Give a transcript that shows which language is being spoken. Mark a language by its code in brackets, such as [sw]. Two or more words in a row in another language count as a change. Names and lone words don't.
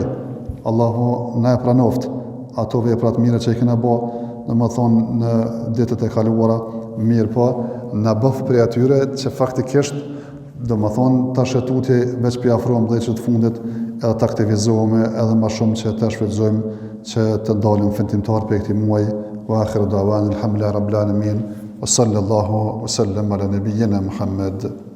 [sq] Allahu na e pranoft ato vepra të mira që i kena bë, domethënë në ditët e kaluara, mirë po na bëf prej atyre që faktikisht domethënë tash tutje veç pi afrohem 10 të fundit, edhe të aktivizohemi edhe më shumë që të shfrytëzojmë që të dalim fitimtar për këtij muaji. [ar] وآخر دعوانا الحمد لله رب العالمين وصلى الله وسلم على نبينا محمد.